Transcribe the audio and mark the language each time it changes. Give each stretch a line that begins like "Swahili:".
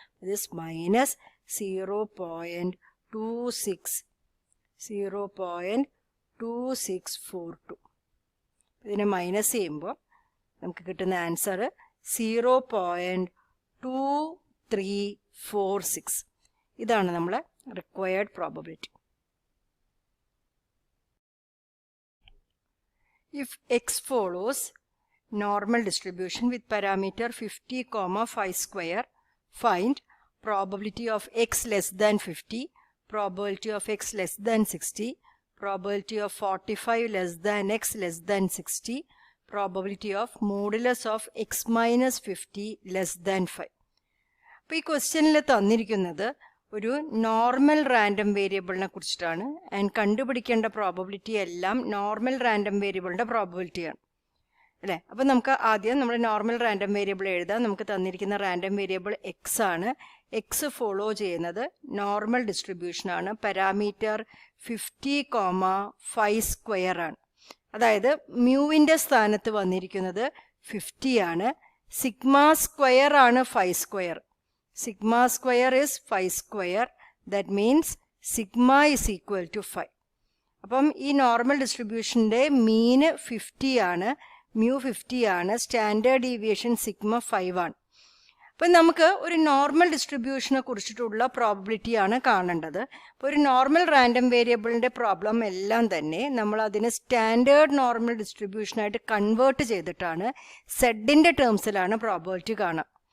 Malayalam: ഇത് മൈനസ് 0.2642. ഇതിനെ മൈനസ് ചെയ്യുമ്പോൾ നമുക്ക് കിട്ടുന്ന ആൻസർ 0.2346. ഇതാണ് നമ്മളെ required probability.
English: If x follows normal distribution with parameter 50, 5 square, find probability of x less than 50, probability of x less than 60, probability of 45 less than x less than 60, probability of modulus of x minus 50 less than 5.
Malayalam: അപ്പോൾ ഈ ക്വസ്റ്റ്യനിൽ തന്നിരിക്കുന്നത് ഒരു normal random വേരിയബിളിനെ കുറിച്ചിട്ടാണ്. And കണ്ടുപിടിക്കേണ്ട probability എല്ലാം normal random വേരിയബിളിൻ്റെ പ്രോബബിലിറ്റിയാണ് അല്ലേ. അപ്പോൾ നമുക്ക് ആദ്യം നമ്മൾ നോർമൽ റാൻഡം വേരിയബിൾ എഴുതാം. നമുക്ക് തന്നിരിക്കുന്ന റാൻഡം വേരിയബിൾ എക്സ് ആണ്. എക്സ് ഫോളോ ചെയ്യുന്നത് നോർമൽ ഡിസ്ട്രിബ്യൂഷനാണ്. പാരാമീറ്റർ 50, 5 സ്ക്വയർ ആണ്. അതായത് മ്യൂവിൻ്റെ സ്ഥാനത്ത് വന്നിരിക്കുന്നത് 50 ആണ്. സിഗ്മ സ്ക്വയർ ആണ് 5 square.
English: Sigma square is 5 square. That means sigma is equal to 5.
Malayalam: അപ്പം ഈ നോർമൽ ഡിസ്ട്രിബ്യൂഷൻ്റെ മീന് 50 ആണ്, മ്യൂ 50 ആണ്, സ്റ്റാൻഡേർഡ് ഡീവിയേഷൻ സിഗ്മ 5 ആണ്. അപ്പം നമുക്ക് ഒരു നോർമൽ ഡിസ്ട്രിബ്യൂഷനെ കുറിച്ചിട്ടുള്ള പ്രോബബിലിറ്റി ആണ് കാണേണ്ടത്. അപ്പോൾ ഒരു നോർമൽ റാൻഡം വേരിയബിളിൻ്റെ പ്രോബ്ലം എല്ലാം തന്നെ നമ്മൾ അതിനെ സ്റ്റാൻഡേർഡ് നോർമൽ ഡിസ്ട്രിബ്യൂഷനായിട്ട് കൺവേർട്ട് ചെയ്തിട്ടാണ് സെഡിൻ്റെ ടേംസിലാണ് പ്രോബബിലിറ്റി കാണുക.